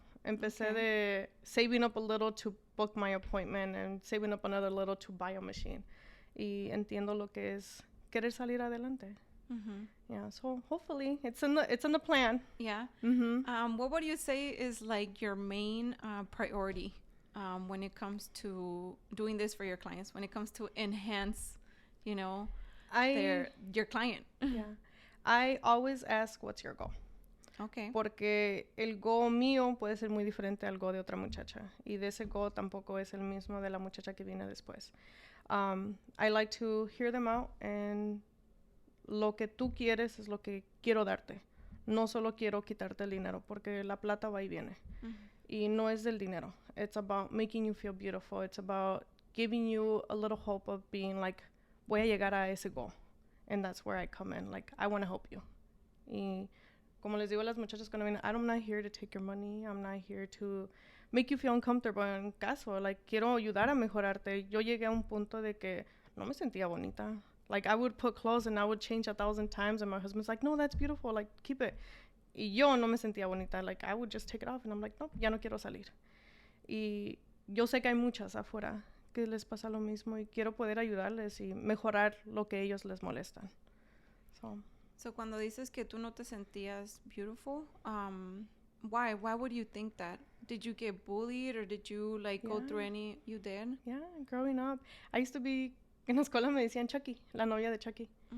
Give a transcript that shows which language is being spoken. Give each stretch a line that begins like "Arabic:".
Spanish: Empecé de
English: saving up a little to book my appointment and saving up another little to buy a machine.
Spanish: Y entiendo lo que es querer salir adelante.
English: Yeah, so hopefully it's in the plan. Yeah. What would you say is, like, your main priority when it comes to doing this for your clients, when it comes to enhance, you know, your client? Yeah. I always ask, what's your goal? Okay.
Spanish: Porque el goal mío puede ser muy diferente al goal de otra muchacha. Y de ese goal tampoco es el mismo de la muchacha que viene después.
English: I like to hear them out, and
Spanish: lo que tú quieres es lo que quiero darte. No solo quiero quitarte el dinero, porque la plata va y viene. Y no es del dinero.
English: It's about making you feel beautiful. It's about giving you a little hope of being like,
Spanish: voy a llegar a ese goal.
English: And that's where I come in. Like, I want to help you.
Spanish: Y como les digo a las muchachas cuando vienen,
English: I'm not here to take your money. I'm not here to make you feel uncomfortable. En caso, like,
Spanish: quiero ayudar a mejorarte. Yo llegué a un punto de que no me sentía bonita.
English: Like, I would put clothes and I would change 1,000 times. And my husband's like, no, that's beautiful. Like, keep it.
Spanish: Y yo no me sentía bonita.
English: Like, I would just take it off. And I'm like,
Spanish: no, ya no quiero salir. Y yo sé que hay muchas afuera que les pasa lo mismo. Y quiero poder ayudarles y mejorar lo que ellos les molestan. So cuando dices que tú no te sentías beautiful, why?
English: Why would you think that? Did you get bullied or did you like go through any? You did? Yeah, growing up. I used to be,
Spanish: en la escuela me decían Chucky, la novia de Chucky.